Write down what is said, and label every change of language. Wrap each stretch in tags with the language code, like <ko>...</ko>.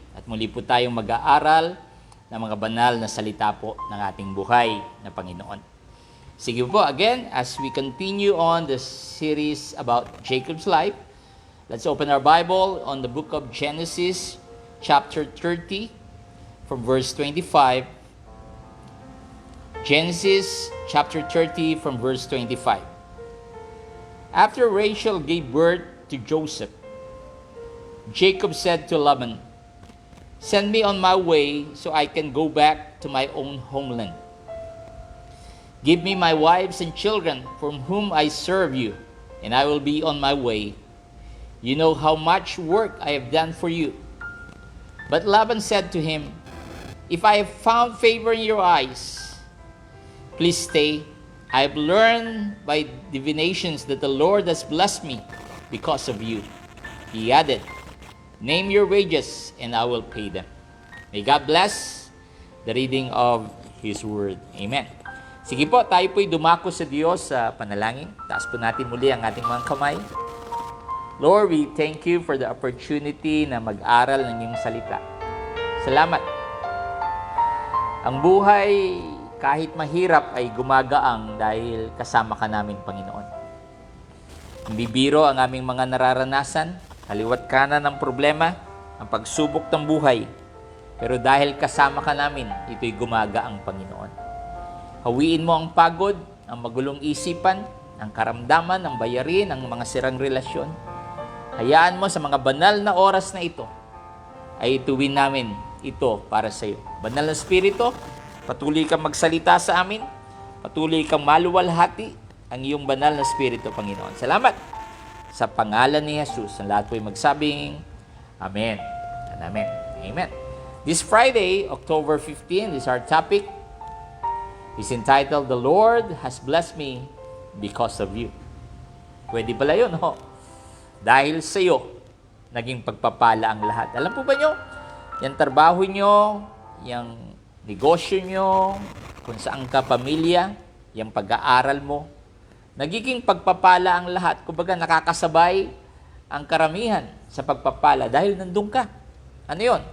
<tl>At muli po tayong mag-aaral ng mga banal na salita po ng ating buhay na Panginoon. Sige po,</tl> <en>again, as we continue on the series about Jacob's life, let's open our Bible on the book of Genesis, chapter 30, from verse 25. Genesis, chapter 30, from verse 25. After Rachel gave birth to Joseph, Jacob said to Laban, "Send me on my way so I can go back to my own homeland. Give me my wives and children from whom I serve you, and I will be on my way. You know how much work I have done for you." But Laban said to him, "If I have found favor in your eyes, please stay. I have learned by divinations that the Lord has blessed me because of you." He added, "Name your wages and I will pay them." May God bless the reading of His Word. Amen.</en> <tl>Sige po, tayo po'y dumako sa Diyos sa panalangin. Taas po natin muli ang ating mga kamay.</tl> <en>Lord, we thank you for the opportunity</en> <tl>na mag-aral ng iyong salita. Salamat. Ang buhay, kahit mahirap, ay gumagaang dahil kasama ka namin, Panginoon. Hindi biro ang aming mga nararanasan, kaliwat kanan ng problema, ang pagsubok ng buhay. Pero dahil kasama ka namin, ito'y gumagaang, Panginoon. Hawiin mo ang pagod, ang magulong isipan, ang karamdaman, ang bayarin, ang mga sirang relasyon. Hayaan mo sa mga banal na oras na ito, ay ituwin namin ito para sa iyo. Banal na Espiritu, patuloy kang magsalita sa amin. Patuloy kang maluwalhati ang iyong banal na Espiritu, Panginoon. Salamat. Sa pangalan ni Jesus, ang lahat po'y magsabing, Amen.</tl> <en>And Amen. Amen. This Friday, October 15, is our topic. It's entitled, "The Lord has blessed me because of you."</en> <tl>Pwede pala yun, ho? Dahil sa iyo, naging pagpapala ang lahat. Alam po ba nyo, yung trabaho nyo, yung negosyo nyo, kung saan ka pamilya, yung pag-aaral mo, nagiging pagpapala ang lahat. Kumbaga nakakasabay ang karamihan sa pagpapala dahil nandun ka. Ano yon?</tl>